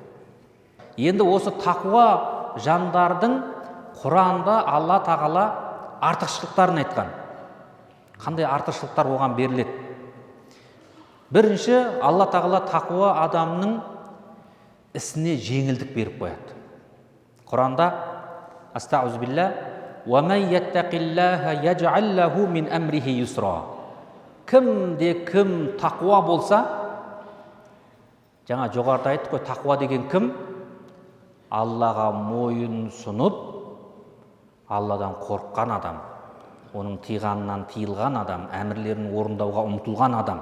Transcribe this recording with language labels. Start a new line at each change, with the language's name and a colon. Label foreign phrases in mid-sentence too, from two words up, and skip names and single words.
Kazakh: Енді осы тақуа жандардың Құранда Алла тағала артықшылықтарын айтқан. Қандай артықшылықтар оған беріледі? Бірінші, Алла тағала тақуа адамның ісіне жеңілдік беріп қояды.
Arabic: Құранда أستغفر الله ومن يتق الله يجعل له من أمره يسرا.
Kazakh: Кім тақуа болса, жоғарыда айттық қой, тақуа деген кім? Аллаға мойын сұнып, Алладан қорыққан адам, оның тыйғанынан тыйылған адам, әмірлерін орындауға ұмтылған адам.